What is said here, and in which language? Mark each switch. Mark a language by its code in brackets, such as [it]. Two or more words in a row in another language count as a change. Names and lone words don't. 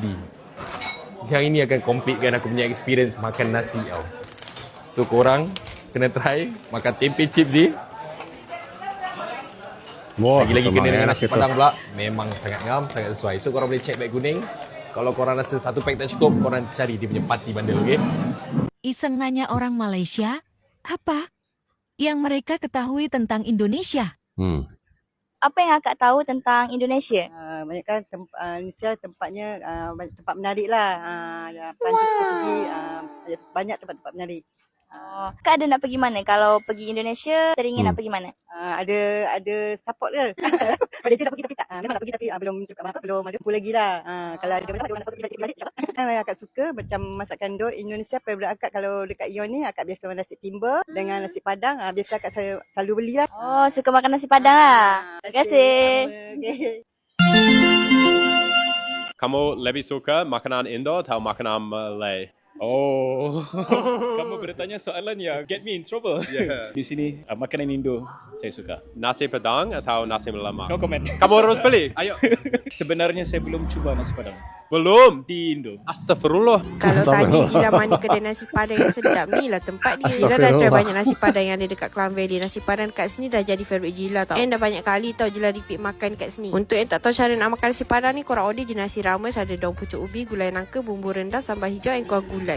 [ms] Yang ini akan completekan aku punya experience makan nasi tau. So korang kena try makan tempe chips ni. Lagi-lagi kena dengan nasi Padang pula. Memang sangat ngam, sangat sesuai. So korang boleh check beg kuning. Kalau korang rasa satu pack tak cukup, korang cari dia punya [en] party bundle, [ms] okay? [id] Iseng nanya orang Malaysia, apa yang mereka ketahui tentang Indonesia? [ms] Apa yang akak tahu tentang Indonesia? Banyak kan Indonesia tempatnya banyak tempat menarik lah. Perancis pergi banyak tempat-tempat menarik. Kak ada nak pergi mana? Kalau pergi Indonesia, teringin nak pergi mana? Ada support ke? Ada je nak pergi tapi tak. Memang nak pergi tapi belum cukup belum ada pun lagi lah. Kalau ada mana masuk kita balik. Akak suka macam masakan Indonesia favorite akak kalau dekat Ion ni akak biasa nasi timba dengan nasi Padang. Biasa akak selalu beli lah. Oh, suka makan nasi Padang lah. Terima kasih. [id] Kamu lebih suka makanan Indo atau makanan Malay? [ms] Oh, kamu bertanya soalan yang [en] get me in trouble. [ms] Yeah. Di sini makanan Indo saya suka. Nasi Padang atau nasi lemak? No comment. [id] Kamu harus pilih. Ayo. [ms] Sebenarnya saya belum cuba nasi Padang. [id] Belum? [ms] Di Indo. [id] Astagfirullah. [ms] Kalau tanya gila mana kedai nasi Padang yang sedap ni lah tempat dia. Gila dah try banyak nasi Padang yang ada dekat Klang Valley. Nasi Padang kat sini dah jadi favourite Gila tau. And dah banyak kali tau Gila repeat makan kat sini. Untuk yang tak tahu cara nak makan nasi Padang ni, korang order je nasi rames, ada daun pucuk ubi, gulai nangka, bumbu rendang, sambal hijau dan kuah gulai.